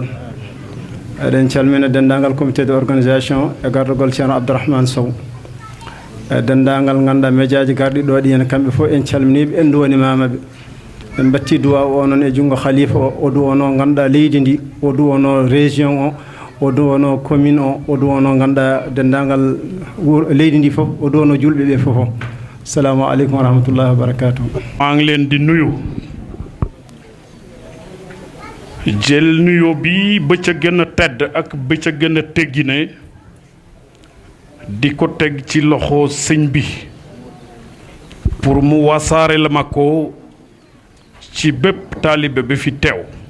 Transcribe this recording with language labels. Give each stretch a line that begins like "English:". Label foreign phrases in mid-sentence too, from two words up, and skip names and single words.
Fula: eɗen calmina dendagal
French: comité de organisation
Fula: e gardugol ceerno Abdourahmane Sow, e dendagal ganduɗa médiaji garɗi ɗo ɗi hen kamɓe fof en calminiɓe, en duwanimamaɓe. en batti duwa o noon e jungo khalifa o duwono ganduɗa leydi ndi, o duwono région o duwono commune o duwono ganduɗa dendagal leydi ndi fof, o duwono julɓe ɓe fof.
Arabic: السلام عليكم ورحمة الله وبركاته.
Wolof: maa ngi leen di nuyu, jël nuyo bi ba ca gën a tedd ak ba ca gën a teggine di ko teg ci loxo sëñ bi pour mu wasaare la ma ko ci bépp taalibe bi fi teew.